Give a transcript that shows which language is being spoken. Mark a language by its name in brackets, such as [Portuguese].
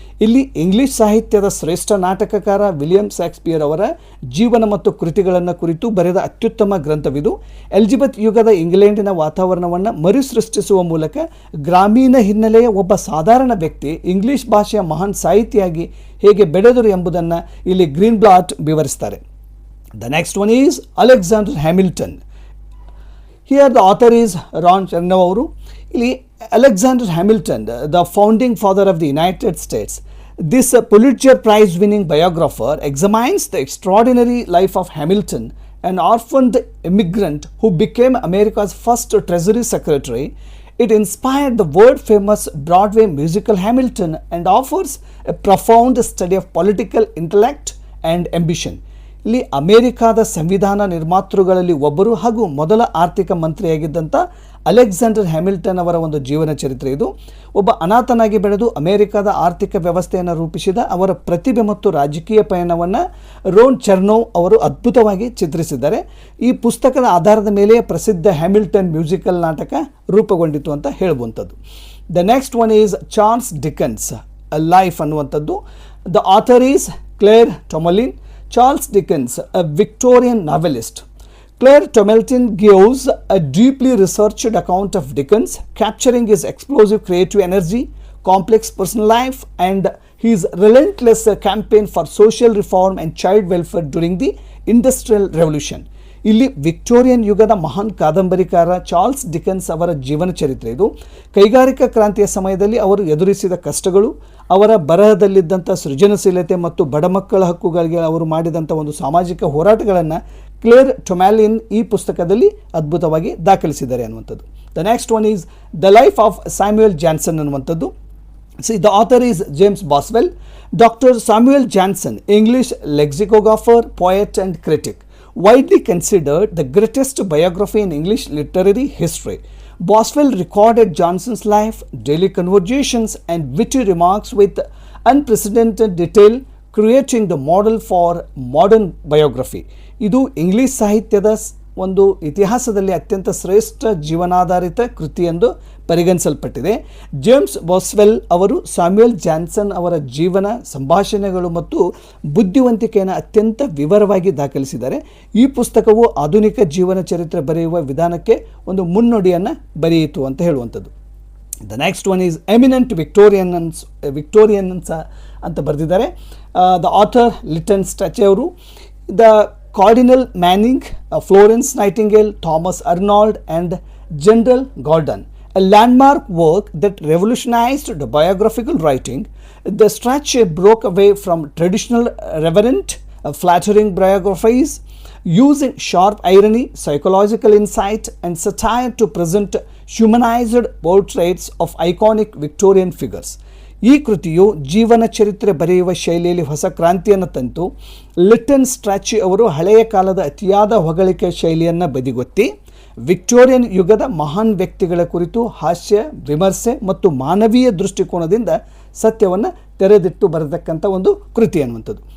[Kannada] ಇಲ್ಲಿ ಇಂಗ್ಲಿಷ್ ಸಾಹಿತ್ಯದ ಶ್ರೇಷ್ಠ ನಾಟಕಕಾರ ವಿಲಿಯಂ ಶೇಕ್ಸ್ಪಿಯರ್ ಅವರ ಜೀವನ ಮತ್ತು ಕೃತಿಗಳನ್ನು ಕುರಿತು ಬರೆದ ಅತ್ಯುತ್ತಮ ಗ್ರಂಥವಿದು. ಎಲಿಜಬೆತ್ ಯುಗದ ಇಂಗ್ಲೆಂಡಿನ ವಾತಾವರಣವನ್ನು ಮರುಸೃಷ್ಟಿಸುವ ಮೂಲಕ ಗ್ರಾಮೀಣ ಹಿನ್ನೆಲೆಯ ಒಬ್ಬ ಸಾಧಾರಣ ವ್ಯಕ್ತಿ ಇಂಗ್ಲಿಷ್ ಭಾಷೆಯ ಮಹಾನ್ ಸಾಹಿತಿಯಾಗಿ ಹೇಗೆ ಬೆಳೆದರು ಎಂಬುದನ್ನು ಇಲ್ಲಿ ಗ್ರೀನ್ಬ್ಲಾಟ್ ವಿವರಿಸ್ತಾರೆ. [English] The next one is Alexander Hamilton. Here the author is Ron Chernow [Kannada] ಅವರು. ಇಲ್ಲಿ [English] Alexander Hamilton, the founding father of the United States. This Pulitzer Prize winning biographer examines the extraordinary life of Hamilton, an orphaned immigrant who became America's first Treasury Secretary. It inspired the world famous Broadway musical Hamilton and offers a profound study of political intellect and ambition. [Kannada] ಇಲ್ಲಿ ಅಮೇರಿಕಾದ ಸಂವಿಧಾನ ನಿರ್ಮಾತೃಗಳಲ್ಲಿ ಒಬ್ಬರು ಹಾಗೂ ಮೊದಲ ಆರ್ಥಿಕ ಮಂತ್ರಿಯಾಗಿದ್ದಂಥ Alexander Hamilton ಅವರ ಒಂದು ಜೀವನ ಚರಿತ್ರೆ ಇದು. ಒಬ್ಬ ಅನಾಥನಾಗಿ ಬೆಳೆದು ಅಮೇರಿಕಾದ ಆರ್ಥಿಕ ವ್ಯವಸ್ಥೆಯನ್ನು ರೂಪಿಸಿದ ಅವರ ಪ್ರತಿಭೆ ಮತ್ತು ರಾಜಕೀಯ ಪಯಣವನ್ನು ರೋನ್ ಚೆರ್ನೋವ್ ಅವರು ಅದ್ಭುತವಾಗಿ ಚಿತ್ರಿಸಿದ್ದಾರೆ. ಈ ಪುಸ್ತಕದ ಆಧಾರದ ಮೇಲೆ ಪ್ರಸಿದ್ಧ ಹ್ಯಾಮಿಲ್ಟನ್ ಮ್ಯೂಸಿಕಲ್ ನಾಟಕ ರೂಪುಗೊಂಡಿತು ಅಂತ ಹೇಳುವಂಥದ್ದು. [English] the next one is Charles Dickens life [Kannada] ಅನ್ನುವಂಥದ್ದು. [English] The author is Claire Tomalin. Charles Dickens, a Victorian novelist. Claire Tomelton gives a deeply researched account of Dickens, capturing his explosive creative energy, complex personal life, and his relentless campaign for social reform and child welfare during the Industrial Revolution. [Kannada] ಇಲ್ಲಿ Victorian ಯುಗದ ಮಹಾನ್ ಕಾದಂಬರಿಕಾರ Charles Dickens ಅವರ ಜೀವನ ಚರಿತ್ರೆ ಇದು. ಕೈಗಾರಿಕಾ ಕ್ರಾಂತಿಯ ಸಮಯದಲ್ಲಿ ಅವರು ಎದುರಿಸಿದ ಕಷ್ಟಗಳು, ಅವರ ಬರಹದಲ್ಲಿದ್ದಂಥ ಸೃಜನಶೀಲತೆ ಮತ್ತು ಬಡಮಕ್ಕಳ ಹಕ್ಕುಗಳಿಗೆ ಅವರು ಮಾಡಿದಂಥ ಒಂದು ಸಾಮಾಜಿಕ ಹೋರಾಟಗಳನ್ನು ಕ್ಲೇರ್ ಟೊಮ್ಯಾಲಿನ್ ಈ ಪುಸ್ತಕದಲ್ಲಿ ಅದ್ಭುತವಾಗಿ ದಾಖಲಿಸಿದ್ದಾರೆ ಅನ್ನುವಂಥದ್ದು. [English] the next one is the life of Samuel Johnson [Kannada] ಅನ್ನುವಂಥದ್ದು. [English] See, the author is James Boswell. Dr. Samuel Johnson, English lexicographer, poet and critic, widely considered the greatest biography in English literary history. Boswell recorded Johnson's life, daily conversations and witty remarks with unprecedented detail, creating the model for modern biography. [Kannada] ಇದು English ಸಾಹಿತ್ಯದ ಒಂದು ಇತಿಹಾಸದಲ್ಲಿ ಅತ್ಯಂತ ಶ್ರೇಷ್ಠ ಜೀವನಾಧಾರಿತ ಕೃತಿ ಎಂದು ಪರಿಗಣಿಸಲ್ಪಟ್ಟಿದೆ. James ಬಾಸ್ವೆಲ್ ಅವರು Samuel Johnson ಅವರ ಜೀವನ, ಸಂಭಾಷಣೆಗಳು ಮತ್ತು ಬುದ್ಧಿವಂತಿಕೆಯನ್ನು ಅತ್ಯಂತ ವಿವರವಾಗಿ ದಾಖಲಿಸಿದ್ದಾರೆ. ಈ ಪುಸ್ತಕವು ಆಧುನಿಕ ಜೀವನ ಚರಿತ್ರೆ ಬರೆಯುವ ವಿಧಾನಕ್ಕೆ ಒಂದು ಮುನ್ನುಡಿಯನ್ನು ಬರೆಯಿತು ಅಂತ ಹೇಳುವಂಥದ್ದು. [English] the next one is eminent Victorians [Kannada] ಅಂತ ಬರೆದಿದ್ದಾರೆ. [English] the author Lytton Strachey [Kannada] ಅವರು. [English] ದ Cardinal Manning, Florence Nightingale, Thomas Arnold and General Gordon, a landmark work that revolutionized the biographical writing. The Strachey broke away from traditional reverent, flattering biographies, using sharp irony, psychological insight and satire to present humanized portraits of iconic Victorian figures. [Kannada] ಈ ಕೃತಿಯು ಜೀವನ ಚರಿತ್ರೆ ಬರೆಯುವ ಶೈಲಿಯಲ್ಲಿ ಹೊಸ ಕ್ರಾಂತಿಯನ್ನು ತಂತು. Lytton ಸ್ಟ್ರಾಚಿ ಅವರು ಹಳೆಯ ಕಾಲದ ಅತಿಯಾದ ಹೊಗಳಿಕೆ ಶೈಲಿಯನ್ನು ಬದಿಗೊತ್ತಿ ವಿಕ್ಟೋರಿಯನ್ ಯುಗದ ಮಹಾನ್ ವ್ಯಕ್ತಿಗಳ ಕುರಿತು ಹಾಸ್ಯ, ವಿಮರ್ಶೆ ಮತ್ತು ಮಾನವೀಯ ದೃಷ್ಟಿಕೋನದಿಂದ ಸತ್ಯವನ್ನು ತೆರೆದಿಟ್ಟು ಬರತಕ್ಕಂಥ ಒಂದು ಕೃತಿ ಅನ್ನುವಂಥದ್ದು.